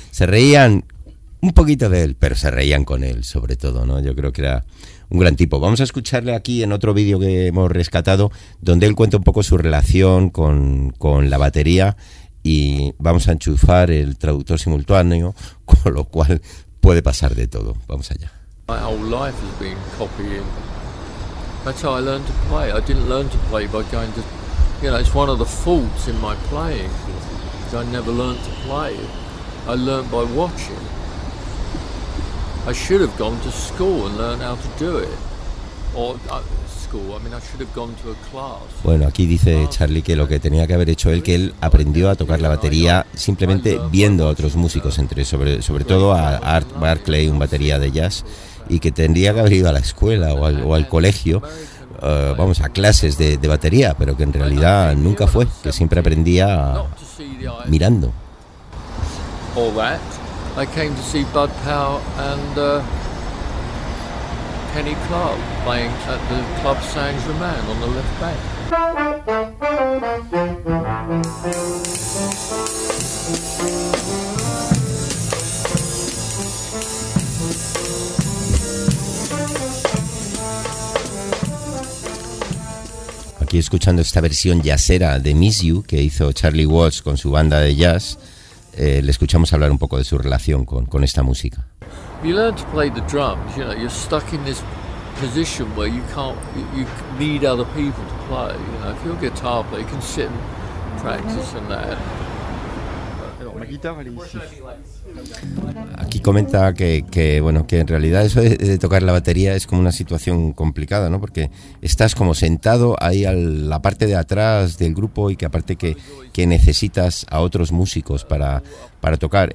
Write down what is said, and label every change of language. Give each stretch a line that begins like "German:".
Spanish: Se reían un poquito de él, pero se reían con él, sobre todo, ¿no? Yo creo que era un gran tipo. Vamos a escucharle aquí en otro vídeo que hemos rescatado, donde él cuenta un poco su relación con la batería, y vamos a enchufar el traductor simultáneo, con lo cual puede pasar de todo. Vamos allá.
English: My whole life has been copying. That's how I learned to play. I didn't learn to play by going to, you know, it's one of the faults in my playing, because I never learned to play. I learned by watching. I should have gone to school and learned how to do it. Or school, I mean, I should have gone to a class.
Spanish: Bueno, aquí dice Charlie que lo que tenía que haber hecho él, que él aprendió a tocar la batería simplemente viendo a otros músicos, entre sobre todo a Art Barclay, un batería de jazz, y que tendría que haber ido a la escuela o al colegio, vamos, a clases de batería, pero que en realidad nunca fue, que siempre aprendía mirando.
English: All that. I came to see Bud Powell and Kenny Clarke playing at the Club Saint-Germain on the left bank.
Spanish: Aquí escuchando esta versión jazzera de Miss You que hizo Charlie Watts con su banda de jazz, le escuchamos hablar un poco de su relación con esta música.
English: You learn to play the drums, you know, you're stuck in this position where you can't, you need other people to play, you know, if you're a guitar player, you can sit and practice and that.
Spanish: Aquí comenta que bueno, que en realidad eso de tocar la batería es como una situación complicada, ¿no? Porque estás como sentado ahí a la parte de atrás del grupo, y que aparte que necesitas a otros músicos para tocar.